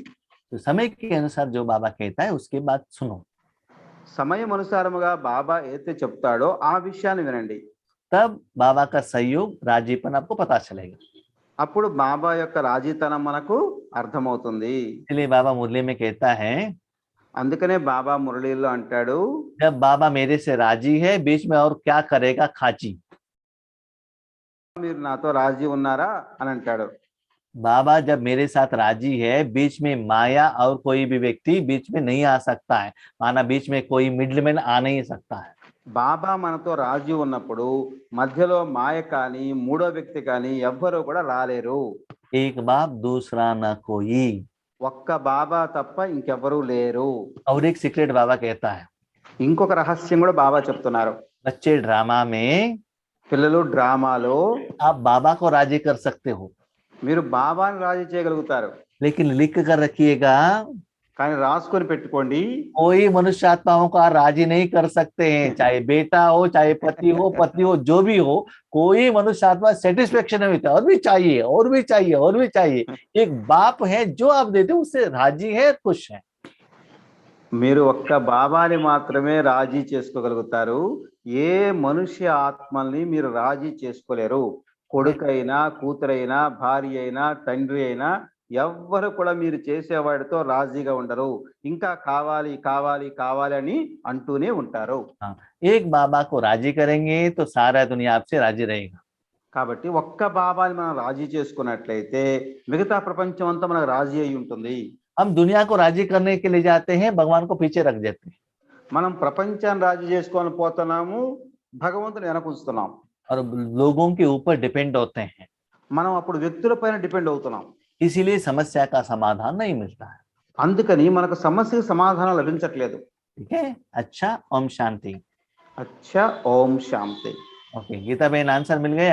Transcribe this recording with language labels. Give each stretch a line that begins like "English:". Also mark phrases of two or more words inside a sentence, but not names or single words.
Hindi: तो समय के अनुसार जो बाबा कहता है उसके बाद सुनो।
Telugu: సమయం అనుసారముగా బాబా ఏదైతే చెప్తాడో ఆ విషయాన్ని వినండి.
Hindi: तब बाबा का सहयोग राजीपन आपको पता चलेगा।
Telugu: అప్పుడు బాబా యొక్క రాజీతనం మనకు అర్థమవుతుంది.
Hindi: इसलिए बाबा मुरली में कहता है,
Telugu: అందుకనే బాబా మురళీలో అంటాడు,
Hindi: जब बाबा मेरे से राजी है बीच में और क्या करेगा खाची।
Telugu: మీరు నాతో రాజీ ఉన్నారా అని అంటాడు.
Hindi: बाबा जब मेरे साथ राजी है, बीच में माया और कोई भी व्यक्ति बीच में नहीं आ सकता है, माना बीच में कोई मिडलमैन आ नहीं सकता है।
Telugu: బాబా మనతో రాజీ ఉన్నప్పుడు మధ్యలో మాయ కానీ మూడో వ్యక్తి కానీ ఎవ్వరూ కూడా రాలేరు.
Hindi: एक बाप दूसरा न कोई।
Telugu: ఒక్క బాబా తప్ప ఇంకెవ్వరూ లేరు.
Hindi: और एक सीक्रेट बाबा कहता है,
Telugu: ఇంకొక రహస్యం కూడా బాబా చెప్తున్నారు.
Hindi: बच्चे ड्रामा में
Telugu: పిల్లలు డ్రామాలో
Hindi: आप बाबा को राजी कर सकते हो,
Telugu: మీరు బాబాని రాజీ చేయగలుగుతారు,
Hindi: लेकिन लिख कर रखिएगा
Telugu: కానీ రాసుకొని పెట్టుకోండి,
Hindi: कोई मनुष्य आत्माओं का राजी नहीं कर सकते हैं, चाहे बेटा हो, चाहे पति हो, पत्नी हो, जो भी हो, कोई मनुष्य आत्मा सेटिस्फेक्शन नहीं होता, और भी चाहिए और भी चाहिए और भी चाहिए। एक बाप है जो आप देते हो उससे राजी है, खुश है।
Telugu: మీరు ఒక్క బాబాని మాత్రమే రాజీ చేసుకోగలుగుతారు. ఏ మనుష్య ఆత్మల్ని మీరు రాజీ చేసుకోలేరు. కొడుకైనా, కూతురైనా, భార్య అయినా, తండ్రి అయినా ఎవ్వరు కూడా మీరు చేసేవాడితో రాజీగా ఉండరు. ఇంకా కావాలి కావాలి కావాలి అని అంటూనే ఉంటారు.
Hindi: एक बाबा को राजी करेंगे तो सारा दुनिया आपसे राजी रहेगा।
Telugu: కాబట్టి ఒక్క బాబాని మనం రాజీ చేసుకున్నట్లయితే మిగతా ప్రపంచం అంతా మనకు రాజీ అయి ఉంటుంది.
Hindi: हम दुनिया को राजी करने के लिए जाते हैं, भगवान को पीछे रख देते हैं।
Telugu: మనం ప్రపంచాన్ని రాజీ చేసుకోవాలని పోతున్నాము, భగవంతుని వెనకుంచుతున్నాం.
Hindi: और लोगों के ऊपर डिपेंड होते हैं,
Telugu: మనం అప్పుడు వ్యక్తుల పైన డిపెండ్ అవుతున్నాం.
Hindi: इसीलिए समस्या का समाधान नहीं मिलता है.
Telugu: అందుకని మనకు సమస్యకు సమాధానం లభించట్లేదు.
Hindi: ठीक है. अच्छा, ओम शांति.
Telugu: అచ్చా, ఓం శాంతి.
Hindi: ओके, गीता बहन आंसर मिल गया.